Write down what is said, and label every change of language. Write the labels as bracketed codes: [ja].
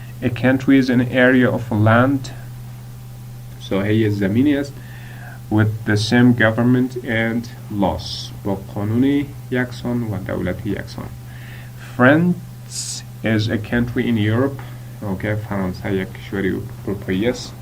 [en] A country is an area of land. [fa] ساحه زمینی است [en] with the same government and laws. [fa] با قانون یکسان و دولت یکسان. [en] France is a country in Europe. Okay. [fa] فرانسه یک کشوری اروپایی است.